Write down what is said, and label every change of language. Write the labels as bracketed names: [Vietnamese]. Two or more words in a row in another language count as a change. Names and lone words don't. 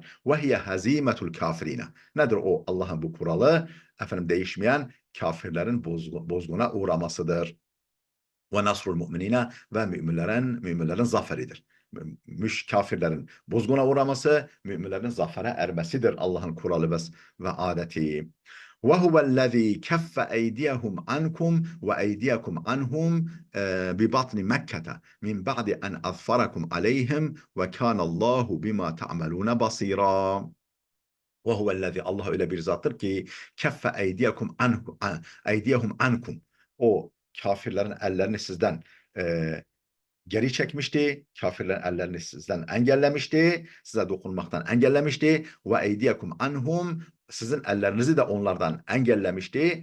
[Arabic] وهي هزيمة الكافرين. [Turkish] Nedir o Allah'ın bu kuralı? Değişmeyen kafirlerin bozguna uğramasıdır. [Arabic] ونصر المؤمنين [Turkish] ve müminlerin zaferidir. Kafirlerin bozguna uğraması, müminlerin zafere ermesidir Allah'ın kuralı ve adeti. [Arabic] وهو الذي كف أيديهم عنكم وأيديكم عنهم ببطن مكة من بعد أن أظفركم عليهم وكان الله بما تعملون بصيرا. وهو الذي [Turkish] Allah öyle bir zattır ki [Arabic] كف أيديهم عنكم. [Turkish] O kafirlerin ellerini sizden geri çekmişti. Kafirlerin ellerini sizden engellemişti. Size dokunmaktan engellemişti. [Arabic] وأيديكم عنهم, [Turkish] sizin ellerinizi de onlardan engellemişti.